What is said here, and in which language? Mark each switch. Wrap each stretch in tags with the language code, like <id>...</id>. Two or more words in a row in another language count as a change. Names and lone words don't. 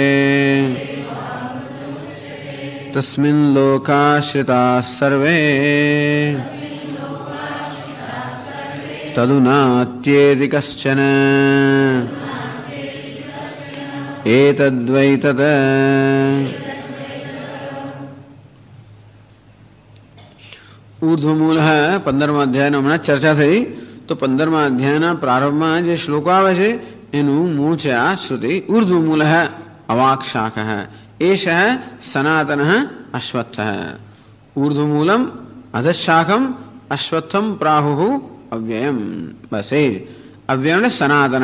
<sa>तस्मिन् लोकाश्रिताः सर्वे तदुनात्येति कश्चन एतद्वै तत् ऊर्ध्वमूल</sa> <gu>15મા અધ્યાયનો હમણાં ચર્ચા થઈ તો 15મા અધ્યાયના પ્રારંભમાં જે શ્લોકો આવે છે એનું મૂળ છે આ શ્રુતિ</gu> <sa>ऊर्ध्वमूल अवाक्षाक एष सनातन अश्वत्थ ऊर्ध्वमूलम अधशाखम अश्वत्थम प्राहु अव्ययम</sa> <gu>બસ એ જ અવ્યય સનાતન</gu>